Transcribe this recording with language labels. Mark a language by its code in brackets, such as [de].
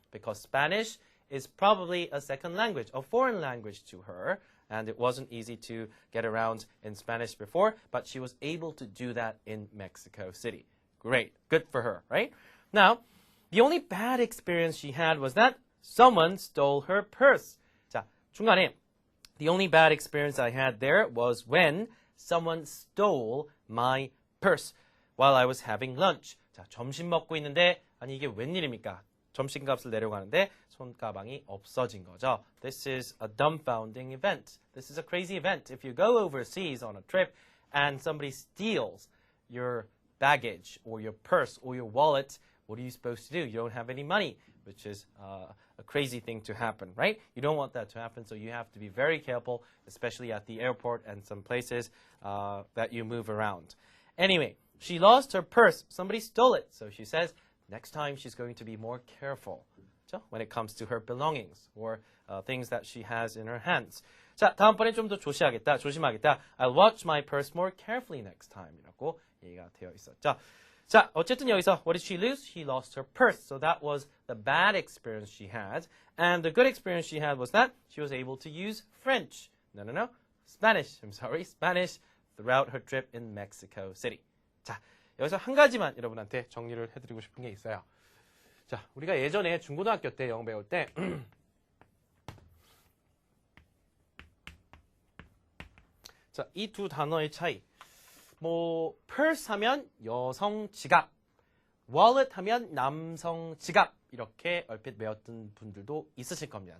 [en] Because Spanish is probably a second language, a foreign language to her, and it wasn't easy to get around in Spanish before, but she was able to do that in Mexico City. Great. Good for her, right? Now, the only bad experience she had was that someone stole her purse. [ko] 자, 중간에 [en] the only bad experience I had there was when someone stole my purse while I was having lunch. [ko] 자, 점심 먹고 있는데 아니 이게 웬일입니까? 점심값을 내려가는데 손가방이 없어진 거죠. [en] This is a dumbfounding event. This is a crazy event. If you go overseas on a trip and somebody steals your baggage or your purse or your wallet, what are you supposed to do? You don't have any money, which is a crazy thing to happen, right? You don't want that to happen, so you have to be very careful, especially at the airport and some places that you move around. Anyway, she lost her purse. Somebody stole it. So she says, next time she's going to be more careful when it comes to her belongings or things that she has in her hands. [ko] 자, 다음번에 좀 더 조심하겠다. [en] I'll watch my purse more carefully next time. [ko] 이라고 얘기가 되어 있었죠. 자, 어쨌든 여기서 [en] what did she lose? She lost her purse. So that was the bad experience she had. And the good experience she had was that she was able to use French. No. Spanish. I'm sorry. Spanish throughout her trip in Mexico City. [ko] 자, 여기서 한 가지만 여러분한테 정리를 해드리고 싶은 게 있어요. 자, 우리가 예전에 중고등학교 때 영어 배울 때 자, 이 두 단어의 차이. 뭐 purse 하면 여성 지갑, wallet 하면 남성 지갑 이렇게 얼핏 외웠던 분들도 있으실 겁니다.